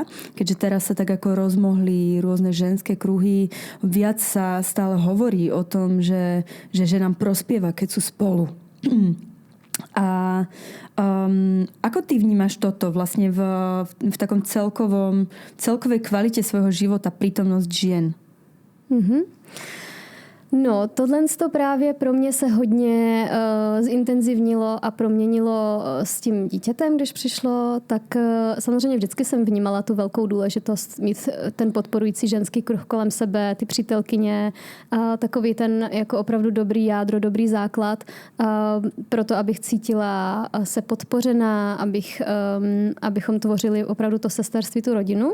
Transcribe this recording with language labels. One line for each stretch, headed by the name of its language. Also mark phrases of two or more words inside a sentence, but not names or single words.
Slovak: Keďže teraz sa tak ako rozmohli rôzne ženské kruhy, viac sa stále hovorí o tom, že ženám prospieva, keď sú spolu. A ako ty vnímaš toto vlastne v takom celkovej kvalite svojho života, prítomnosť žien?
Czech: No, tohle to právě pro mě se hodně zintenzivnilo a proměnilo s tím dítětem, když přišlo, tak samozřejmě vždycky jsem vnímala tu velkou důležitost mít ten podporující ženský kruh kolem sebe, ty přítelkyně, takový ten jako opravdu dobrý jádro, dobrý základ, proto abych cítila se podpořená, abychom tvořili opravdu to sesterství, tu rodinu.